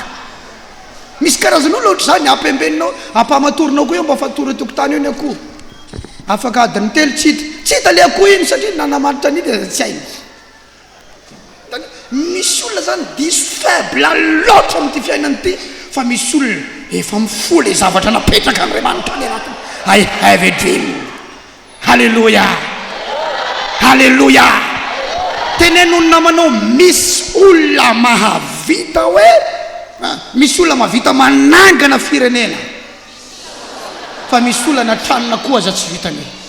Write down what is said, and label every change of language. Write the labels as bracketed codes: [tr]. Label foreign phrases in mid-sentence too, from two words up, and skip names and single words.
[mg] Misy karazan'olona ohatr' zany ampembeninao, ampamatorinao koa io mba fatoro tokotany io ny akoho. Afaka adiny telo tsy hita le akoho iny satria nanamaritra an'iny tsy hainy. Misy olona zany diso faible loatra amin'ity fiainany ity, fa misy olona efa mifoha le zavatra napetraka Andriamanitra any anatiny. [en] I have a dream. [mg] Halleluja. Halleluja. Tenenony namanao misy olona mahavita hoe misy olona mahavita manangana firenena, fa misy olona natranona koa aza tsy vitany.